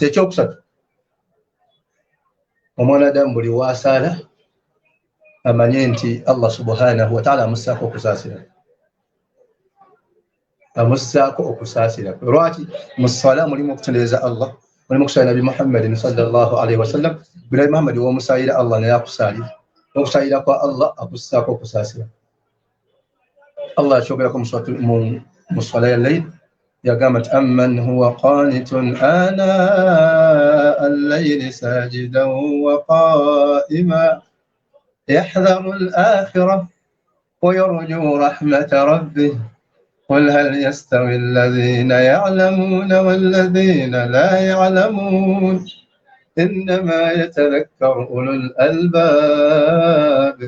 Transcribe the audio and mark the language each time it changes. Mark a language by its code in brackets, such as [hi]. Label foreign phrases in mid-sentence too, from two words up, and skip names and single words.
[lg] Ekyokusatu, omwanadamu buli waasaala amanye nti Allah [ar] سبحانه وتعالى [lg] amussaako okusaasira, amussaako okusaasira. Lwaki? mu ssala mulimu okutendereza Allah, mulimu okusaalira Nabi Muhammadin [ar] صلى الله عليه وسلم. [lg] Nabi Muhammad w'omusaalira Allah naye akusaalira, okusaalira kwa Allah akussaako okusaasira. Allah akyogerako mu ssala y'al-layl yagamba nti [ar] أمن هو قانت آناء الليل ساجدا وقائما يحذر الآخرة ويرجو رحمة ربه قل هل يستوي الذين يعلمون والذين لا يعلمون إنما يتذكر أولو الألباب.